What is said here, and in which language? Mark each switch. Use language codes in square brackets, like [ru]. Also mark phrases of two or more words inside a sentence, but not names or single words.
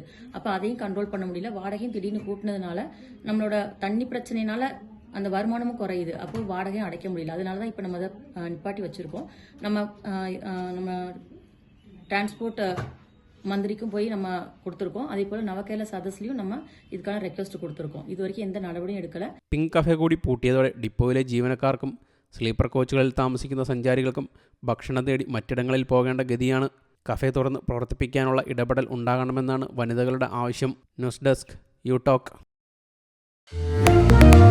[ta] அப்போ அதையும் கண்ட்ரோல் பண்ண முடியல. வாடகையும் திடீர்னு கூட்டினதுனால நம்மளோட தண்ணி பிரச்சனைனால அந்த வருமானமும் குறையுது. அப்போ வாடகையும் அடைக்க முடியல. அதனால தான் இப்போ நம்ம அதை நிப்பாட்டி வச்சிருக்கோம். நம்ம டிரான்ஸ்போர்ட் மந்திரிக்கும் போய் நம்ம கொடுத்துருக்கோம். அதே போல നവകേരള സദസ്സിലും நம்ம இதுக்கான ரெக்வெஸ்ட் கொடுத்துருக்கோம். [ml] ഇതുവരെയ്ക്കും എന്ത് നടപടിയും എടുക്കല. പിങ്ക് കഫേ കൂടി പൂട്ടിയതോടെ ഡിപ്പോയിലെ ജീവനക്കാർക്കും സ്ലീപ്പർ കോച്ചുകളിൽ താമസിക്കുന്ന സഞ്ചാരികൾക്കും ഭക്ഷണം തേടി മറ്റിടങ്ങളിൽ പോകേണ്ട ഗതിയാണ്. കഫേ തുറന്ന് പ്രവർത്തിപ്പിക്കാനുള്ള ഇടപെടൽ ഉണ്ടാകണമെന്നാണ് വനിതകളുടെ ആവശ്യം. ന്യൂസ് ഡെസ്ക് യു ടോക്ക്.